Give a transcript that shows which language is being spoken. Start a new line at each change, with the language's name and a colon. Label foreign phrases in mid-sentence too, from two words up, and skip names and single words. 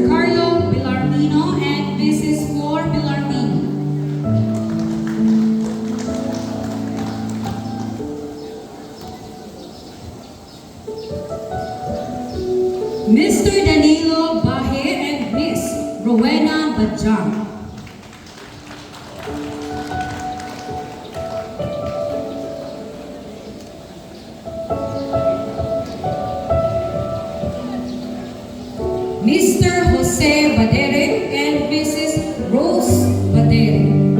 English: Carlo Villarmino and Mrs. Flor Villarmino. Mr. Danilo Bahe and Miss Rowena Bajang. Mr. Jose Badere and Mrs. Rose Badere.